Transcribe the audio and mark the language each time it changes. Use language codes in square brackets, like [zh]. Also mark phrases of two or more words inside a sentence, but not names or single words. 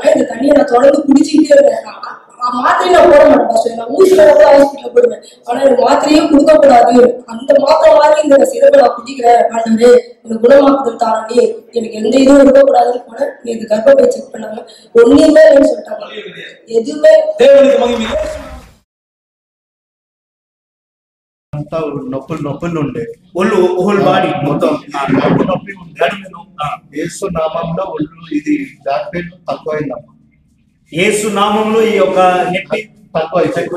[ta] இந்த தண்ணியை நான் தொடர்ந்து குடிச்சுக்கிட்டே இருந்தேன். மாத்திரையும் நான் போட மாட்டேன் பாஸ், நான் ஊசியில கூட ஹாஸ்பிட்டல் போடுவேன். ஆனா எனக்கு மாத்திரையே கொடுக்க கூடாது, அந்த மாத்திரை மாதிரி இந்த சிறப்பை நான் குடிக்கிறேன், ஆண்டவரே எனக்கு குணமாக்குதல் தாரே, எனக்கு எந்த இதுவும் இருக்கக்கூடாதுன்னு போனேன். இது கர்ப்பப்பை செக் பண்ணாங்க, ஒண்ணுமே இல்லைன்னு சொல்லிட்டாங்க. எதுவுமே [te] దేవునికి మహిమ. అంతా నొప్పులు ఉండే ఒళ్ళు [en] whole body [te] మొత్తం నొప్పి యేసు నామంలో ఒళ్ళు ఇది డాక్టర్ తక్కువైందమ్మా. యేసు నామంలో ఈ యొక్క నొప్పి తక్కువ.